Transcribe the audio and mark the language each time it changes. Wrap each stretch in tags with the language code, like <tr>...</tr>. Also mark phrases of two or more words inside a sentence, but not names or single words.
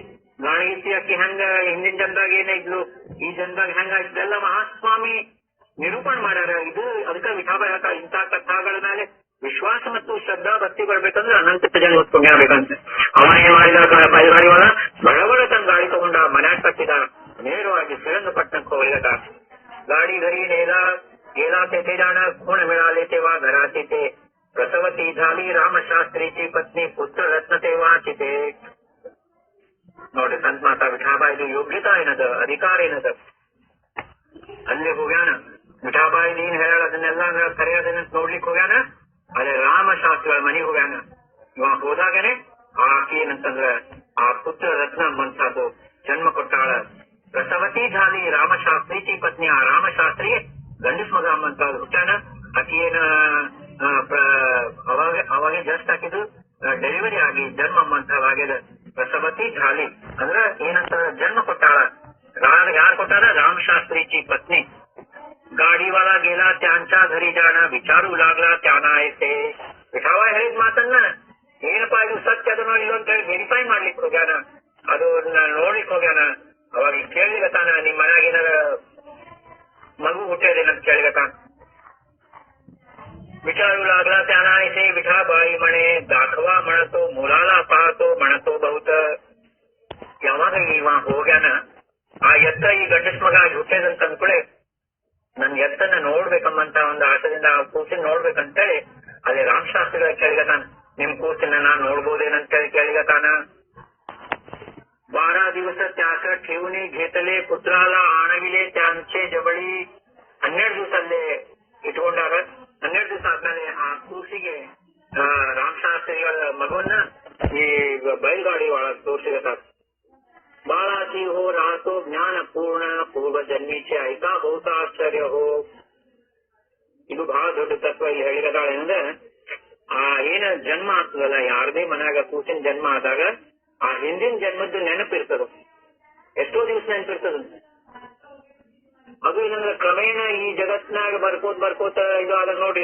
<kn>ಗಾಣಗಿತ್ತಿ ಅಕ್ಕಿ ಹಂಗ ಹಿಂದಿನ ಜನದಾಗ ಏನೇ ಇದ್ಲು, ಈ ಜನದಾಗ ಹೆಂಗ ಇದೆಲ್ಲ ಮಹಾಸ್ವಾಮಿ ನಿರೂಪಣೆ ಮಾಡ್ಯಾರ. ಇದು ಅದಕ್ಕೆ ವಿಠಾಬಾಯಿ ಹೇಳ್ತಾ ಇಂಥ ಕಥಾಗಳ ಮೇಲೆ ವಿಶ್ವಾಸ ಮತ್ತು ಶ್ರದ್ಧಾ ಭಕ್ತಿ ಬರ್ಬೇಕಂದ್ರೆ ಅನಂತ ಜನ ಹೊತ್ಕೊಂಡ್ಬೇಕಂತ. ಅವನ ಏನ್ ಮಾಡಿದ? ಬಯಲುಗಾಡಿವಲ್ಲ ಬಡಬಡ ತನ್ನ ಗಾಡಿ ತಗೊಂಡ ಮನ್ಯಾಗ ಕಟ್ಟಿದ, ನೇರವಾಗಿ ಶ್ರೀರಂಗಪಟ್ಟಣಕ್ಕೆ ಹೋಗ್ಲಿಕ್ಕ.</kn> <mr>गाडी घरी गेला तेथे जाणं गुण मिळाले तेव्हा घरात येते. प्रसवती झाली रामशास्त्रीची पत्नी, पुत्र रत्न तेव्हा चिते.</mr> <kn>ಮಾಡ್ತಾ ವಿಠಾಬಾಯಿದು ಯೋಗ್ಯತಾ ಏನದ, ಅಧಿಕಾರ ಏನದ. ಅಲ್ಲಿ ಹೋಗ್ಯಾನ ವಿಠಾಬಾಯಿ ನೀನ್ ಹೇಳ ಅದನ್ನೆಲ್ಲ ಕರೆಯೋದನ್ನ ನೋಡ್ಲಿಕ್ಕೆ ಹೋಗ್ಯಾನ. ಅದೇ ರಾಮಶಾಸ್ತ್ರಿಗಳ ಮನೆಗೆ ಹೋಗ್ಯಾನ. ಇವ ಹೋದಾಗನೆ ಆಕೆ ಏನಂತಂದ್ರ ಆ ಪುತ್ರ ರತ್ನ ಮಂತಾದು ಜನ್ಮ ಕೊಟ್ಟಾಳ.</kn> <mr>प्रसवती झाली रामशास्त्री पत्नी.</mr> <kn>ಆ ರಾಮಶಾಸ್ತ್ರಿಗೆ ಗಂಡಸ್ ಮಗ ಅಂತ ಹುಟ್ಟಾನ. ಆಕೆಯೇನ ಅವಾಗ ಜಸ್ಟ್ ಹಾಕಿದ್ದು ಡೆಲಿವರಿ ಆಗಿ ಜನ್ಮ ಮಂತವಾಗ್ಯದ.</kn> <mr>प्रसवती झाली</mr> <kn>ಅಂದ್ರ ಏನಂತ ಜನ್ಮ ಕೊಟ್ಟಾಳ. ಯಾರು ಕೊಟ್ಟಾರ?</kn> <mr>रामशास्त्रीची पत्नी. गाडीवाला गेला त्यांच्या घरी जाणं, विचारू लागला त्यांना येते.</mr> <kn>ವಿಠಾವ ಹೇಳಿದ ಮಾತನ್ನ ಏನಪ್ಪಾ ಇದು ಸತ್ಯ ಅದನ್ನೋ ಇಲ್ಲ ಅಂತ ಹೇಳಿ ವೆರಿಫೈ ಮಾಡ್ಲಿಕ್ಕೆ ಹೋಗ್ಯಾನ. ಅದು ನೋಡ್ಲಿಕ್ಕೆ ಹೋಗ್ಯಾನ. ಅವಾಗ ಕೇಳಿಗತಾನ, ನಿಮ್ ಮನ್ಯಾಗ ಏನಾರ ಮಗು ಹುಟ್ಟೇದೇನಂತ ಕೇಳಿಗತಾನ.</kn> <mr>विचारू लागला त्यांना येते. विठाबाई म्हणे दाखवा म्हणतो, मुलाला पाहतो म्हणतो बहुत.</mr> <kn>ಯಾವಾಗ ಇವ ಹೋಗ್ಯಾನ ಆ ಎತ್ತ ಈ ಗಂಡಸ್ ಮಗ ಹುಟ್ಟೇದಂತ ಅಂದ್ಕೊಳ್ಳೆ ನನ್ ಎತ್ತನ್ನ ನೋಡ್ಬೇಕಮ್ಮಂತ ಒಂದು ಆಸೆದಿಂದ ಆ ಕೂಸಿನ ನೋಡ್ಬೇಕಂತೇಳಿ ಅದೇ ರಾಮಶಾಸ್ತ್ರಿಗಳ ಕೇಳಿಗತಾನ, ನಿಮ್ ಕೂಸಿನ ನಾನ್ ನೋಡ್ಬೋದೇನಂತೇಳಿ ಕೇಳಿಗತಾನ.</kn> <mr>12 दिवस त्यास ठेवून घेतले, पुत्राला आणविले त्यांचे जवळी.</mr> <kn>12 ದಿವಸಲ್ಲೇ ಇಟ್ಕೊಂಡಾಗ 12 ದಿವಸ ಆದ್ಮೇಲೆ ಆ ಕೂಸಿಗೆ ರಾಮಶಾಸ್ತ್ರಿಗಳ ಮಗುವನ್ನ ಈ बैलगाडी ಒಳಗೆ ತೋರಿಸಿಗತಾರ.</kn> <mr>बाळाची हो राहतो ज्ञान पूर्ण, पूर्व जन्मीचे ऐका बहुत आश्चर्य हो.</mr> <kn>ಇದು ಬಹಳ ದೊಡ್ಡ ತತ್ವ ಇಲ್ಲಿ ಹೇಳಿದಾಳೆ. ಅಂದ್ರೆ ಆ ಏನ ಜನ್ಮ ಆಗ್ತದಲ್ಲ, ಯಾರದೇ ಮನ್ಯಾಗ ಕೂಸಿನ ಜನ್ಮ ಆದಾಗ ಆ ಹಿಂದಿನ ಜನ್ಮದ್ದು ನೆನಪಿರ್ತದ. ಎಷ್ಟೋ ದಿವಸ ನೆನಪಿರ್ತದ. ಅದು ಏನಂದ್ರೆ ಕ್ರಮೇಣ ಈ ಜಗತ್ನಾಗ ಬರ್ಕೋತ ಇದು ಆದ ನೋಡ್ರಿ.</kn>